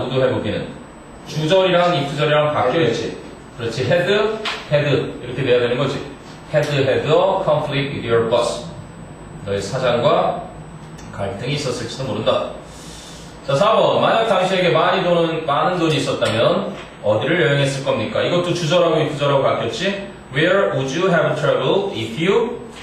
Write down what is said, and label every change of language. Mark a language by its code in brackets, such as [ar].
[en] would have [ko] 기는 주절이랑 if절이랑 바뀌어있지. 그렇지. had 이렇게 돼야 되는 거지. [en] had a conflict with your boss. [ko] 너의 사장과 갈등이 있었을지도 모른다. 자, 4번. 만약 당신에게 많은 돈이 있었다면 어디를 여행했을 겁니까? 이것도 주절하고 if절하고 바뀌었지. [en] Where would you have traveled if you?